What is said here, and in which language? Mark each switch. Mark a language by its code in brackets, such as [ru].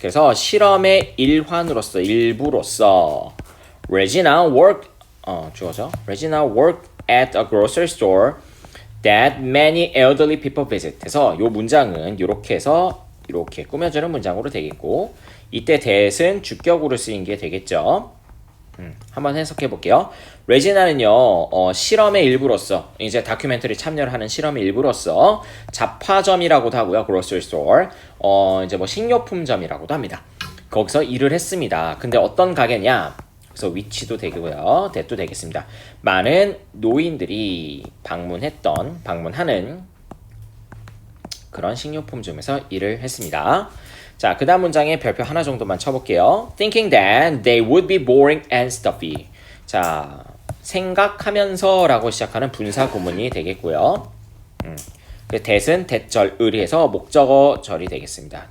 [ko] 그래서 실험의 일환으로서, 일부로서 [en] Regina worked [ko] 주어져. [en] Regina worked at a grocery store that many elderly people visit. [ko] 그래서 이 문장은 이렇게 해서 이렇게 꾸며주는 문장으로 되겠고, 이때 that은 주격으로 쓰인 게 되겠죠. 한번 해석해 볼게요. 레지나는요, 실험의 일부로서, 이제 다큐멘터리 참여를 하는 실험의 일부로서 잡화점이라고도 하고요, grocery store, 이제 뭐 식료품점이라고도 합니다. 거기서 일을 했습니다. 근데 어떤 가게냐? 그래서 위치도 되고요, that도 되겠습니다. 많은 노인들이 방문하는 그런 식료품점에서 일을 했습니다. 자, 그 다음 문장에 별표 하나 정도만 쳐볼게요. [en] Thinking that they would be boring and stuffy. [ko] 자, 생각하면서 라고 시작하는 분사 구문이 되겠고요. that은 that절, 의리해서 목적어절이 되겠습니다.